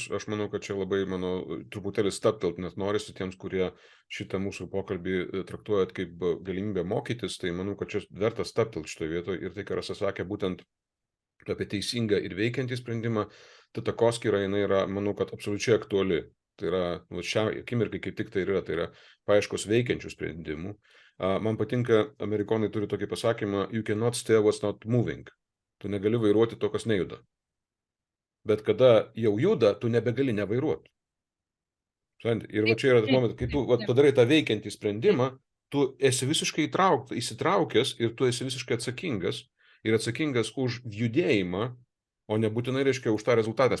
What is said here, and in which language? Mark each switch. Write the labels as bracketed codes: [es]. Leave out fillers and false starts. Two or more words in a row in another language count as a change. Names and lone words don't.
[lt] Aš manau, kad čia labai, truputėlį stabtelt, nes norisi tiems, kurie šitą mūsų pokalbį traktuojat kaip galimybę mokytis, tai manau, kad čia verta stabtelt šitoje vietoje. Ir tai, ką Rasa sakė, būtent apie teisingą ir veikiantį sprendimą, ta takoskyra, jinai yra, manau, kad absoliučiai aktuali. Tai yra, šią akimirkai kaip tik tai yra paieškos veikiančių sprendimų. Man patinka, amerikonai turi tokį pasakymą, [en] you cannot steer what's not moving. [lt] Tu negali vairuoti to, kas nejuda. Bet kada jau juda, tu nebegali nevairuoti. Ir va čia yra tas momentas, kai tu padarai tą veikiantį sprendimą, tu esi visiškai įsitraukęs ir tu esi visiškai atsakingas ir atsakingas už judėjimą, o nebūtinai reiškia už tą rezultatą.